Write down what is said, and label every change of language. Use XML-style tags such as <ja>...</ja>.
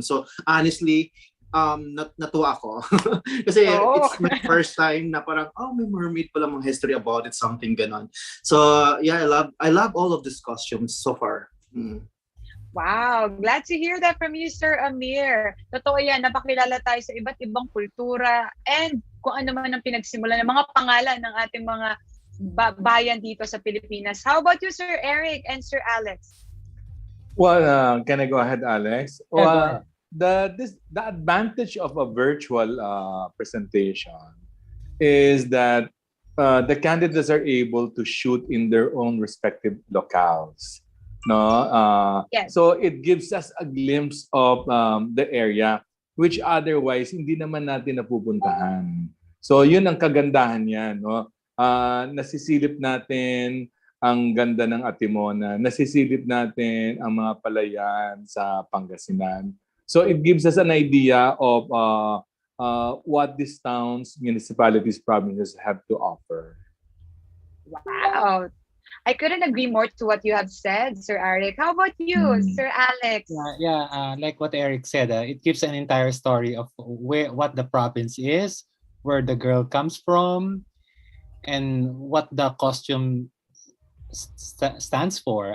<en>So, honestly,</en> <tl>natuwa ako.</tl> <en>Kasi it's my first time na parang, may mermaid pala, mga history about it, something ganon. So, yeah, I love all of these costumes so far. Wow, glad to hear that from you, Sir AMEER.</en> <tl>Totoo yan, napakilala tayo sa iba't ibang kultura and kung ano man ang pinagsimulan ng mga pangalan ng ating mga bayan dito sa Pilipinas.</tl> <en>How about you, Sir Eric and Sir Alex? Well, can I go ahead, Alex? Yeah, go ahead. The advantage of a virtual presentation is that the candidates are able to shoot in their own respective locales. No, Yes. So it gives us a glimpse of the area which otherwise</en> <tl>hindi naman natin napupuntahan. So yun ang kagandahan niyan, no? Nasisilip natin ang ganda ng Atimonan, nasisilip natin ang mga palayan sa Pangasinan.</tl> <en>So it gives us an idea of what these towns, municipalities, provinces have to offer. Wow. I couldn't agree more to what you have said, Sir Eric. How about you, Sir Alex? Like what Eric said, it gives an entire story of what the province is, where the girl comes from, and what the costume stands for.</en>